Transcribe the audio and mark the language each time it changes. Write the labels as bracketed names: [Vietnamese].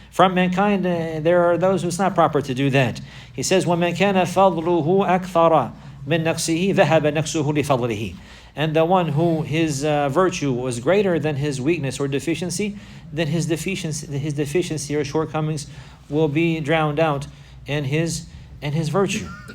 [English] From mankind, there are those who it's not proper to do that. He says, [Arabic] وَمَنْ كَانَ فَضْلُهُ أَكْثَرَ مِنْ نَقْصِهِ ذَهَبَ نَقْصُهُ لِفَضْلِهِ. [English] And the one who his virtue was greater than his weakness or deficiency, then his deficiency or shortcomings will be drowned out in his virtue.